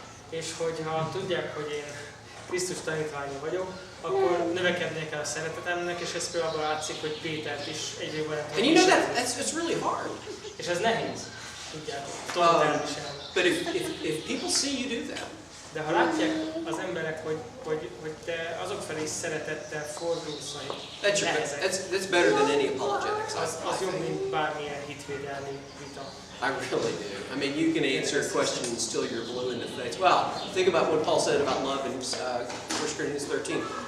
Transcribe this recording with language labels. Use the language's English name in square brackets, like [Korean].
[Hungarian] És hogyha tudják, hogy én Krisztus tanítványa vagyok, akkor növekednie kell a szeretetemnek, és ez például látszik, hogy Pétert is egyre jobban [English] And you know it's really hard. [Hungarian] És ez nehéz, tudjátok, [English] But if people see you do that, [Hungarian] De ha látják az emberek, hogy te azok felé szeretettel fordulsz, hogy [English] That's better than any apologetics. [Hungarian] az jobb, mint bármilyen hitvédelmi vita. [English] I really do. I mean, you can answer a question till you're blue in the face. Well, think about what Paul said about love in 1 Corinthians 13.